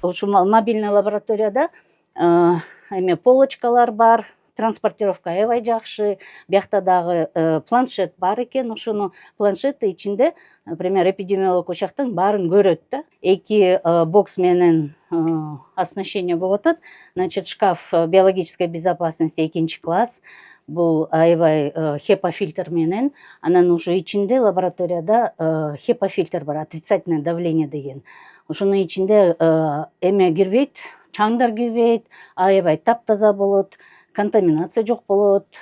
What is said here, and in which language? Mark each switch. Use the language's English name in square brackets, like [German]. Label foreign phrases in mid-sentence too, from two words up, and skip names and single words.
[Kyrgyz] Ушул мобильный лабораторияда полочкалар бар. Транспортировка аябай жакшы. Биякта дагы планшет бар экен. Ошону планшеттин ичинде, например, эпидемиолог ошактын баарын көрөт да. Эки бокс менен оснащение болуп атат. [Russian] Значит, шкаф биологической безопасности 2 класс. [Kyrgyz] Бул аябай HEPA-фильтр менен. Анан ушу ичинде лабораторияда HEPA-фильтр бар, [Russian] отрицательное давление [Kyrgyz] деген. Ошонун ичинде эме кирбейт, чаңдар кирбейт, аябай таптаза болот. Контаминация жок болот.